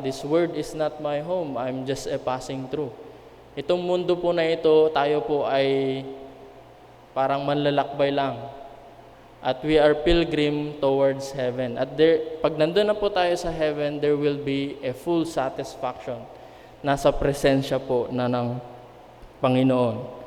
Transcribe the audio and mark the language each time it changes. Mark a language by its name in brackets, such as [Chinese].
[English] This world is not my home, I'm just a passing through. [Filipino] Itong mundo po na ito, tayo po ay parang manlalakbay lang. [English] At we are pilgrim towards heaven. [Filipino] At pag nandun na po tayo sa heaven, there will be a full satisfaction. Nasa presensya po na ng Panginoon.